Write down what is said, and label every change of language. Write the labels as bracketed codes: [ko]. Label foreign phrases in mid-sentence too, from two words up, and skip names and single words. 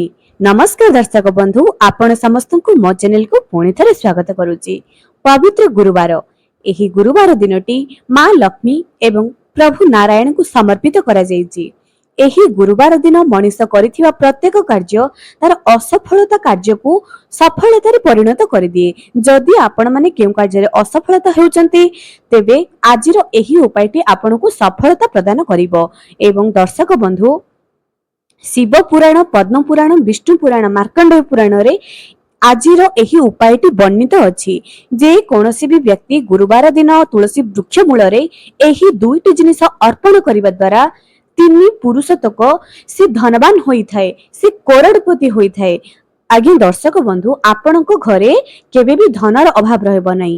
[or] ନମସ୍କାର ଦର୍ଶକ ବନ୍ଧୁ, ଆପଣ ସମସ୍ତ କୁ ମୋ ଚ୍ୟାନେଲ କୁ ପୁଣି ଥରେ ସ୍ୱାଗତ କରୁଛି। ପବିତ୍ର ଗୁରୁବାର, ଏହି ଗୁରୁବାର ଦିନଟି ମା ଲକ୍ଷ୍ମୀ ଏବଂ ପ୍ରଭୁ ନାରାୟଣ କୁ ସମର୍ପିତ କରା ଯାଏଛି। ଏହି ଗୁରୁବାର ଦିନ ମନୀଷ କରିଥିବା ପ୍ରତ୍ୟେକ କାର୍ଯ୍ୟ ତାର ଅସଫଳତା କାର୍ଯ୍ୟ କୁ ସଫଳତା ରେ ପରିଣତ କର ଦିଏ। ଯଦି ଆପଣ ମାନେ କେଉଁ କାର୍ଯ୍ୟ ରେ ଅସଫଳତା ହେଉଛନ୍ତି ତେବେ ଆଜିର ଏହି ଉପାୟଟି ଆପଣ କୁ ସଫଳତା ପ୍ରଦାନ କରିବ। ଏବଂ ଦର୍ଶକ ବନ୍ଧୁ, ଶିବ ପୁରାଣ, ପଦ୍ମ ପୁରାଣ, ବିଷ୍ଣୁ ପୁରାଣ, ମାର୍କଣ୍ଡେୟ ପୁରାଣ ରେ ଆଜିର ଏହି ଉପାୟଟି ବର୍ଣ୍ଣିତ ଅଛି। ଯେ କୌଣସି ଭି ବ୍ୟକ୍ତି ଗୁରୁବାର ଦିନ ତୁଳସୀ ବୃକ୍ଷ ମୂଳ ରେ ଏହି ଦୁଇଟି ଜିନିଷ ଅର୍ପଣ କରିବା ଦ୍ୱାରା ତିନି ପୁରୁଷତକ ସେ ଧନବାନ ହୋଇ ଥାଏ, ସେ କରୋଡ଼ପତି ହୋଇ ଥାଏ, से करोड़पति होई थाए। ଆଗେ ଦର୍ଶକ ବନ୍ଧୁ, ଆପଣଙ୍କ ଘରେ କେବେ ଭି ଧନର ଅଭାବ ରହିବ ନାହିଁ।